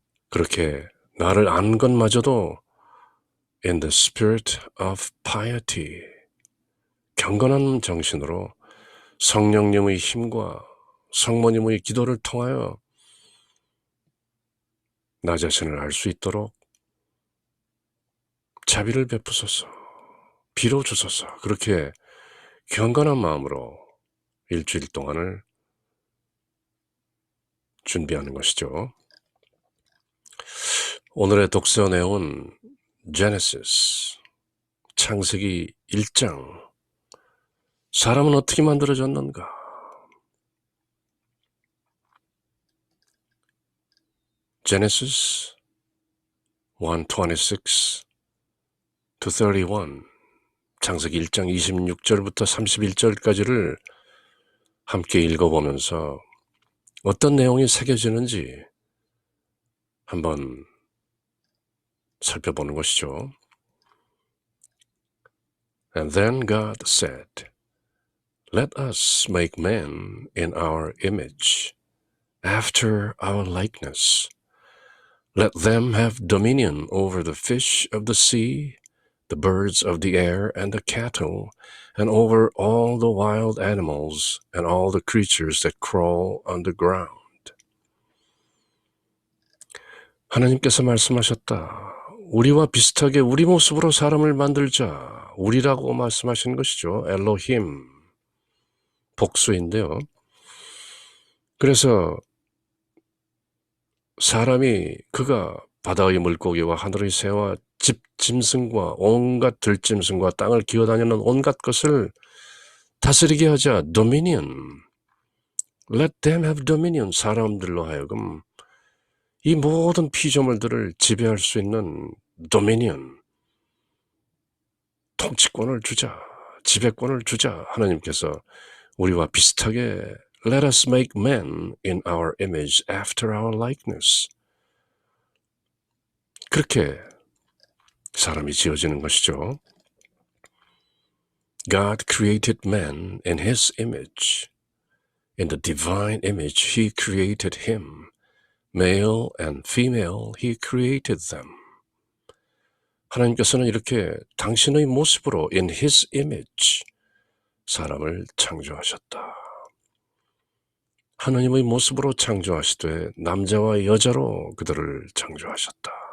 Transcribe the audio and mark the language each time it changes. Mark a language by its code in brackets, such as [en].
[ko] 그렇게 나를 아는 것마저도 [en] in the spirit of piety. [ko] 경건한 정신으로 성령님의 힘과 성모님의 기도를 통하여 나 자신을 알 수 있도록 자비를 베푸소서, 비로 주소서. 그렇게 경건한 마음으로 일주일 동안을 준비하는 것이죠. 오늘의 독서 내용은 Genesis, 창세기 1장. 사람은 어떻게 만들어졌는가? Genesis 1:26 to 31, 창세기 1장 26절부터 31절까지를 함께 읽어보면서 어떤 내용이 새겨지는지 한번 살펴보는 것이죠. [en] And then God said, Let us make man in our image, after our likeness. Let them have dominion over the fish of the sea, the birds of the air, and the cattle, and over all the wild animals, and all the creatures that crawl on the ground. [ko] 하나님께서 말씀하셨다. 우리와 비슷하게 우리 모습으로 사람을 만들자. 우리라고 말씀하신 것이죠. 엘로힘, 복수인데요. 그래서 사람이 그가 바다의 물고기와 하늘의 새와 집 짐승과 온갖 들짐승과 땅을 기어다니는 온갖 것을 다스리게 하자. [en] dominion. Let them have dominion. [ko] 사람들로 하여금 이 모든 피조물들을 지배할 수 있는 dominion. 통치권을 주자. 지배권을 주자. 하나님께서 우리와 비슷하게 [en] Let us make man in our image after our likeness. [ko] 그렇게 사람이 지어지는 것이죠. [en] God created man in his image. In the divine image he created him. Male and female he created them. [ko] 하나님께서는 이렇게 당신의 모습으로 [en] in his image [ko] 사람을 창조하셨다. 하나님의 모습으로 창조하시되 남자와 여자로 그들을 창조하셨다.